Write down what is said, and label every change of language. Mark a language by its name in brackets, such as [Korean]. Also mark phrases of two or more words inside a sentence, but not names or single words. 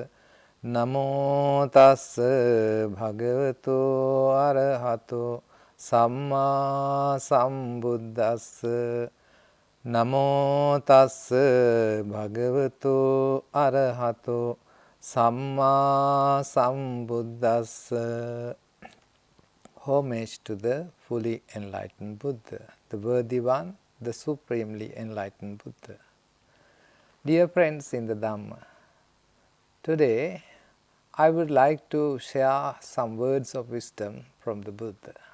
[Pali] Namo tassa bhagavato arahato samma sambuddhassa. Namo tassa bhagavato arahato samma sambuddhassa. [English] Homage to the fully enlightened Buddha, the worthy one, the supremely enlightened Buddha. Dear friends in the Dhamma, today I would like to share some words of wisdom from the Buddha.